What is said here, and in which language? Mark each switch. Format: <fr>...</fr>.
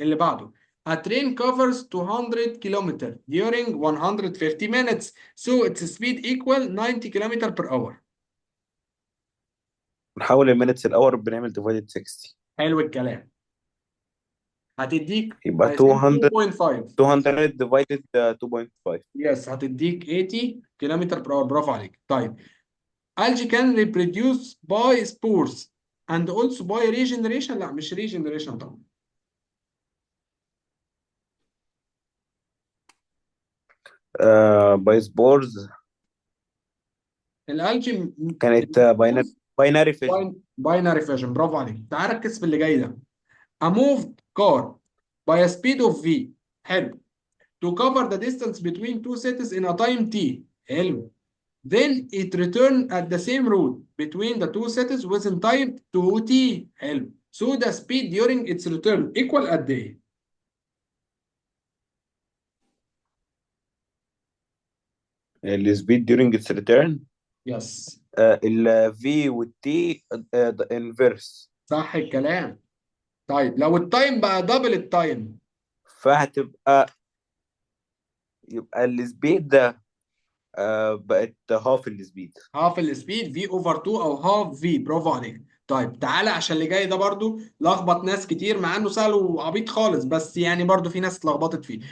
<ar>اللي بعده</ar> <en>a train covers 200 kilometer during 150 minutes so its speed equal 90 kilometer per hour. نحول المينتس الاور بنعمل ديفايدد 60.</en> <ar>حلو الكلام. هتديك يبقى</ar> <en>I think 200. 2.5. 200 ديفايدد 2.5.</en> <ar>يس هتديك 80</ar> <en>Kilometre per hour.</en> <ar>برافو عليك.</ar> <en>طيب algae can reproduce by spores and also by regeneration.</en> <ar>لا مش regeneration طبعا.</ar> <en>By spores. الالجي كانت binary fission.</en> <ar>باينري فيجن. برافو عليك. تعال ركز في اللي جاي ده.</ar> <en>A moved car by a speed of v.</en> <ar>حلو.</ar> <en>To cover the distance between two cities in a time t.</en> <ar>حلو.</ar> <en>Then it return at the same route between the two cities within time 2t.</en> <ar>حلو.</ar> <en>So the speed during its return equal</en> <ar>قد ايه؟</ar> <en>السبيد during its return yes. ال V وال T انفيرس.</en> <ar>صح الكلام. طيب لو التايم بقى دبل التايم. فهتبقى، يبقى السبيد ده بقت هاف السبيد.</ar> <en>half السبيد في over 2</en> <ar>او هاف في، برافو عليك. طيب تعالى عشان اللي جاي ده برضو لخبط ناس كتير، مع انه سهل وعبيط خالص، بس يعني برضو في ناس اتلخبطت فيه.</ar>